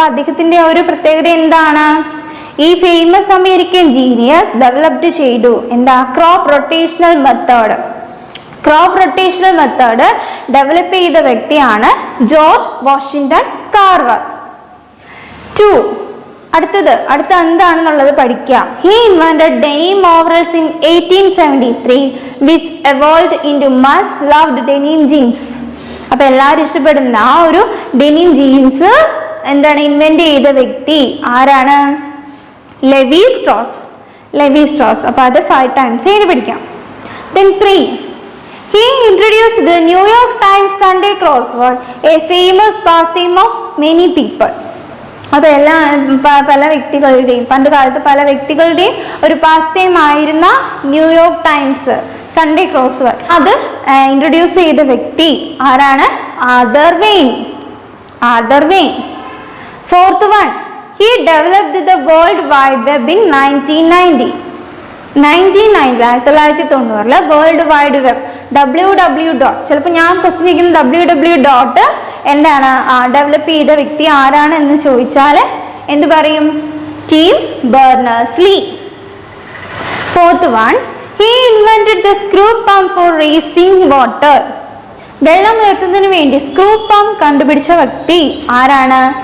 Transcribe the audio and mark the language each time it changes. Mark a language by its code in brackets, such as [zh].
[ml] അപ്പോൾ അദ്ദേഹത്തിന്റെ ഒരു പ്രത്യേകത എന്താണ്? ഈ [en] famous American genius developed [ml] ചെയ്തു crop rotational method. Crop rotational method develop ചെയ്ത വ്യക്തിയാണ് ജോർജ് വാഷിംഗ്ടൺ കാർവർ. 2, അടുത്ത എന്താണെന്നുള്ളത് പഠിക്കുക. [en] He invented denim overalls in 1873 which evolved into much loved denim jeans. [ml] അപ്പോൾ എല്ലാവരും ഇഷ്ടപ്പെടുന്ന ആ ഒരു ഡെനിം ജീൻസ് ഇൻവെന്റ് ചെയ്ത വ്യക്തി ആരാണ്? Levy Straus. Levy Straus. അപ്പോൾ അത് [en] 5 times [ml] എഴുതി പഠിക്കാം. [en] Then 3, he introduced the New York Times Sunday crossword, a famous pastime of many people. [ml] അപ്പോൾ പല വ്യക്തികളുടെയും, പണ്ട് കാലത്ത് പല വ്യക്തികളുടെയും ഒരു പാസ്റ്റ് ടൈം ആയിരുന്ന ന്യൂയോർക്ക് ടൈംസ് സൺഡേ ക്രോസ്വേർഡ് അത് ഇൻട്രൊഡ്യൂസ് ചെയ്ത വ്യക്തി ആരാണ്? Arthur vein. Arthur vein. [en] 4th one, he developed the World Wide Web in 1990. 1990 world wide web www. [ml] ചിലപ്പോൾ ഞാൻ ക്വസ്റ്റ്യൻ ചോദിക്കുന്നത് www. എന്താണ് ഡെവലപ്പ് ചെയ്ത വ്യക്തി ആരാണ് എന്ന് ചോദിച്ചാൽ എന്ത് പറയും? Tim Berners-Lee. [en] Fourth one, he invented the screw pump for raising water. [ml] വെള്ളം ഉയർത്തുന്നതിന് വേണ്ടി സ്ക്രൂ പമ്പ് കണ്ടുപിടിച്ച വ്യക്തി ആരാണ്?